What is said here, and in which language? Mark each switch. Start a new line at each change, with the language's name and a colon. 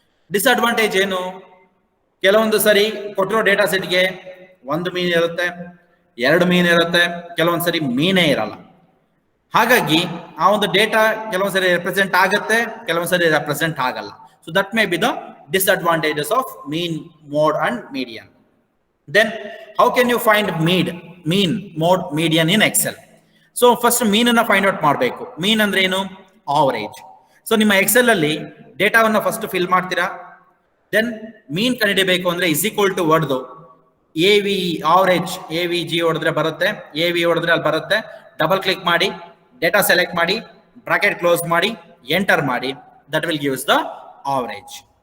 Kannada: Disadvantage ಏನು, ಕೆಲವೊಂದು ಸರಿ ಕೊಟ್ಟಿರೋ ಡೇಟಾ ಸೆಟ್ಗೆ ಒಂದು ಮೀನ್ ಇರುತ್ತೆ, 2 ಮೀನ್ ಇರುತ್ತೆ, ಕೆಲವೊಂದ್ಸರಿ ಮೀನೇ ಇರಲ್ಲ. ಹಾಗಾಗಿ ಆ ಒಂದು ಡೇಟಾ ಕೆಲವೊಂದ್ಸರಿ ರೆಪ್ರೆಸೆಂಟ್ ಆಗುತ್ತೆ, ಕೆಲವೊಂದ್ಸರಿ ರೆಪ್ರೆಸೆಂಟ್ ಆಗಲ್ಲ.
English: So that may be the disadvantages of mean, mode and median. Then how can you find mean, mode, median in Excel?
Kannada: So first mean ಅನ್ನ ಫೈಂಡ್ ಔಟ್ ಮಾಡಬೇಕು. ಮೀನ್ ಅಂದ್ರೆ ಏನು, ಆವರೇಜ್. ಸೊ ನಿಮ್ಮ Excel ಅಲ್ಲಿ ಡೇಟಾವನ್ನ first fill ಮಾಡ್ತೀರಾ. Then ಮೀನ್ ಕಂಡುಹಿಡಿಯಬೇಕು ಅಂದ್ರೆ is equal to ವರ್ಡ್ದು AV average, AVG ಹೊಡೆದ್ರೆ ಬರುತ್ತೆ, AV ಹೊಡೆದ್ರೆ ಅಲ್ಲಿ ಬರುತ್ತೆ. ಡಬಲ್ ಕ್ಲಿಕ್ ಮಾಡಿ, ಡೇಟಾ ಸೆಲೆಕ್ಟ್ ಮಾಡಿ, ಬ್ರಾಕೆಟ್ ಕ್ಲೋಸ್ ಮಾಡಿ, ಎಂಟರ್ ಮಾಡಿ,
English: That will gives the average.